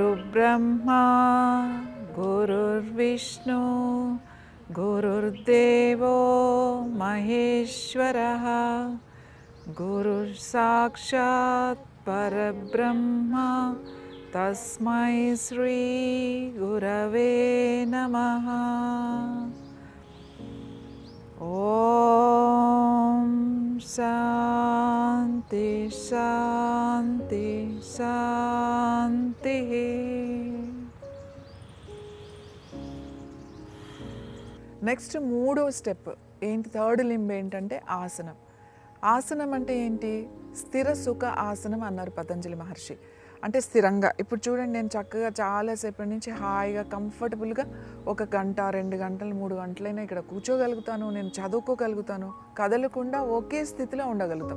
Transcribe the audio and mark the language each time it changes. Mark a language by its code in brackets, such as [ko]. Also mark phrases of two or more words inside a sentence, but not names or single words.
[sa] गुरुर्ब्रह्मा गुरुर्विष्णु गुरुर्देवो महेश्वरः गुरुर्साक्षात् परब्रह्मा तस्मै श्री गुरवे नमः। ओम शांति शांति शांति। [te] నెక్స్ట్ మూడో స్టెప్ ఏంటి, [en] third limb [te] ఏంటంటే ఆసనం. ఆసనం అంటే ఏంటి? స్థిర సుఖ ఆసనం అన్నారు పతంజలి మహర్షి. అంటే స్థిరంగా, ఇప్పుడు చూడండి నేను చక్కగా చాలాసేపటి నుంచి హాయిగా కంఫర్టబుల్గా 1 గంట 2 గంటలు 3 గంటలైనా ఇక్కడ కూర్చోగలుగుతాను, నేను చదువుకోగలుగుతాను, కదలకుండా ఒకే స్థితిలో ఉండగలుగుతాం.